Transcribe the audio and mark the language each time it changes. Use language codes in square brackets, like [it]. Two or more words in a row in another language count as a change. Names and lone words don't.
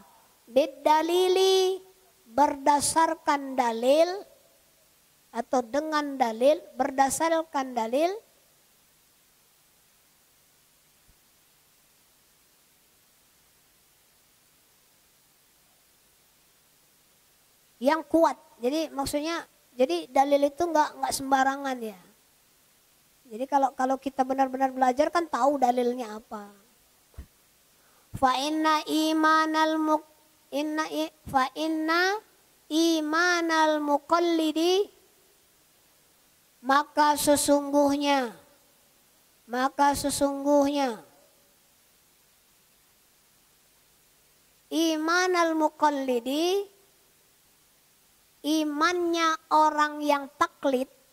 [id] Bidalili, berdasarkan dalil atau dengan dalil, berdasarkan dalil yang kuat. Jadi maksudnya, jadi dalil itu nggak sembarangan ya. Jadi kalau kita benar-benar belajar kan tahu dalilnya apa. [ar] فإن إيمان المقلد, [id] maka sesungguhnya [ar] إيمان المقلد, [id] imannya orang yang taklid,